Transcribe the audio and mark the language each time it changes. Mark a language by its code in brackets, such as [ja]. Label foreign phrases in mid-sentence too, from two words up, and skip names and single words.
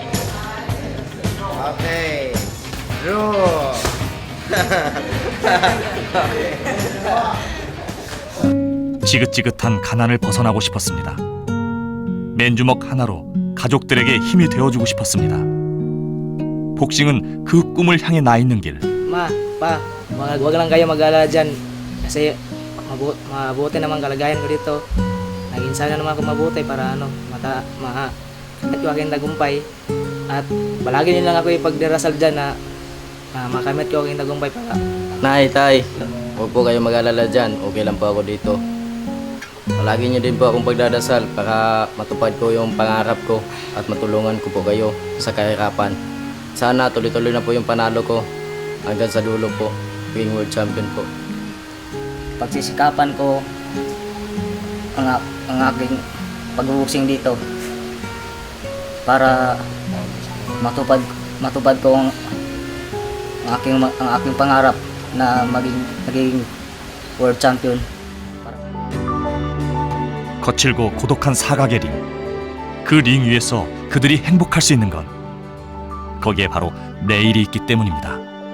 [en] Okay. Draw. [ko] 지긋지긋한 가난을 벗어나고 싶었습니다. 맨주먹 하나로 가족들에게 힘이 되어주고 싶었습니다. 복싱은 그 꿈을 향해 나 있는 길. [tl] Ma, pa, wag lang kayo mag-alala dyan. Kasi mabuti naman kalagayan ko dito. Naging sana naman ako mabuti para at ko aking tagumpay. At palagi nilang ako ipagdarasal dyan na makamit ko aking tagumpay para. Nay, tay, huwag po kayo mag-alala dyan. Okay lang po ako dito. Palagi niyo din po akong pagdadasal para matupad ko yung pangarap ko at matulungan ko po kayo sa kahirapan. Sana tuloy-tuloy na po yung panalo ko hanggang sa dulo po, [en] being world champion po. [tl] Pagsisikapan ko ang aking pag-boxing dito para matupad ko ang aking pangarap na maging [en] world champion. [ko] 거칠고 고독한 사각의 링. 그 링 위에서 그들이 행복할 수 있는 건 거기에 바로 내일이 있기 때문입니다.